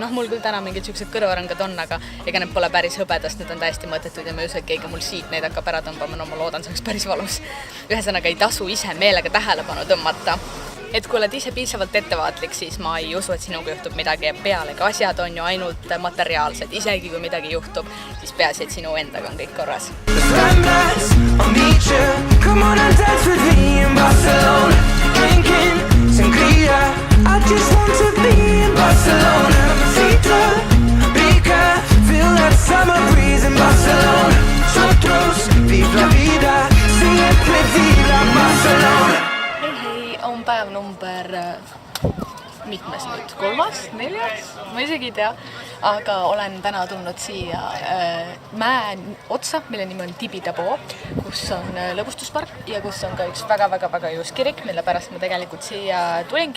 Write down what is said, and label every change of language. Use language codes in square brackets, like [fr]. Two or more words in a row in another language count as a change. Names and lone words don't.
[et] Noh, mul küll täna mingid siuksed kõrvarõngad on, aga ega need pole päris hõbedast, need on täiesti mõttetud ja ma ei usu, et keegi mul siit neid hakkab ära tõmbama, no ma loodan, see oleks päris valus. Ühesõnaga ei tasu ise meelega tähelepanu tõmmata. Et kui oled ise piisavalt ettevaatlik, siis ma ei usu, et sinuga juhtub midagi pealegi. Asjad on ju ainult materiaalsed. Isegi kui midagi juhtub, siis peaasi, et sinu endaga on kõik korras. [en] Come on and dance with me in Barcelona. Drinking sangria. I just want to be in Barcelona. Citra, Rica, feel that summer breeze in Barcelona. [es] Nosotros, vive la vida, siempre viva Barcelona. [et] On päev number mitmes nüüd, 3., 4., ma isegi ei tea, aga olen täna tulnud siia mäe otsa, mille nimi on Tibidabo, kus on lõbustuspark ja kus on ka üks väga ilus kirik, mille pärast ma tegelikult siia tulingi.